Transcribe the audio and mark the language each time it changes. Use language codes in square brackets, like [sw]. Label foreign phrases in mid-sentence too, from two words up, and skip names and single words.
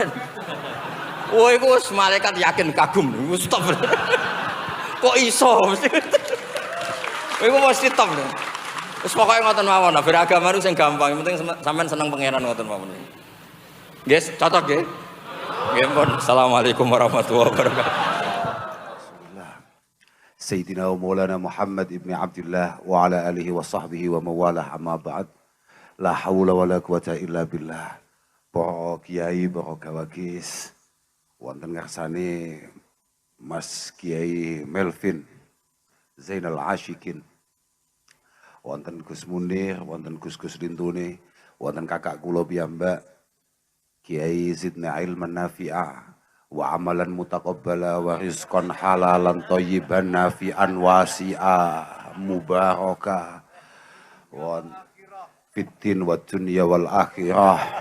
[jv] Wah iku wis malaikat yakin kagum. Stop. Kok iso mesti. Iku mesti top. Wis pokoke ngoten mawon, beragama niku sing gampang, penting sampean seneng pangeran ngoten mawon. Guys, cocok nggih? Nggih pun. [ar] السلام عليكم ورحمة الله وبركاته. سيدنا ومولانا محمد بن عبد الله وعلى آله وصحبه ومن والاه أما بعد. لا حول ولا قوة إلا بالله. [jv] Para kiai, para gawagis, wonten ngarsane Mas Kiai Melvin Zainal Ashikin, wonten Gus Munir, wonten Gus Lintune, wonten kakak kula piyambak Kiai [ar] زدنا علما نافعا وعملا متقبلا ورزقا حلالا طيبا نافعا واسعا مباركا وفتن ودنيا والآخرة.